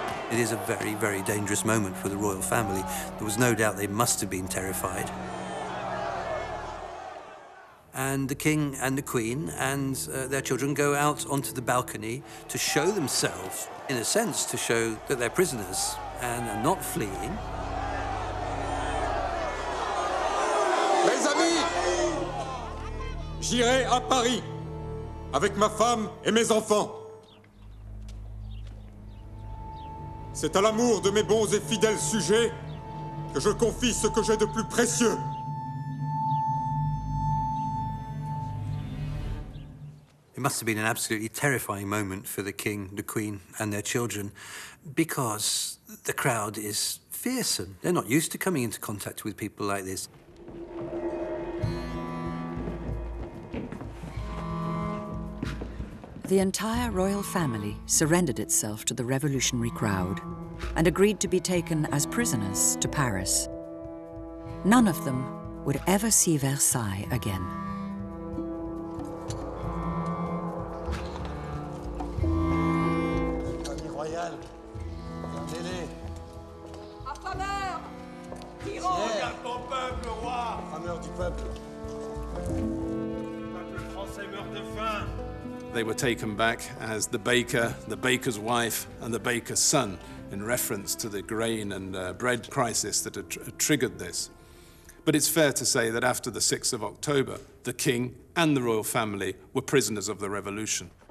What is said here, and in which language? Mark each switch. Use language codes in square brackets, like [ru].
[en] It is a very, very dangerous moment for the royal family. There was no doubt they must have been terrified. And the king and the queen and their children go out onto the balcony to show themselves, in a sense, to show that they're prisoners and are not fleeing. [fr] Mes amis, j'irai à Paris avec ma femme et mes enfants. C'est à l'amour de mes bons et fidèles sujets que je confie ce que j'ai de plus précieux. [en] It must have been an absolutely terrifying moment for the king, the queen, and their children, because the crowd is fearsome. They're not used to coming into contact with people like this. The entire royal family surrendered itself to the revolutionary crowd and agreed to be taken as prisoners to Paris. None of them would ever see Versailles again. [fr] Famille royale, regardez-les. Affameur! Regarde ton peuple, roi! Affameur du peuple. Le peuple français meurt de faim. [en] They were taken back as the baker, the baker's wife, and the baker's son, in reference to the grain and bread crisis that had triggered this. But it's fair to say that after the 6th of October, the king and the royal family were prisoners of the revolution.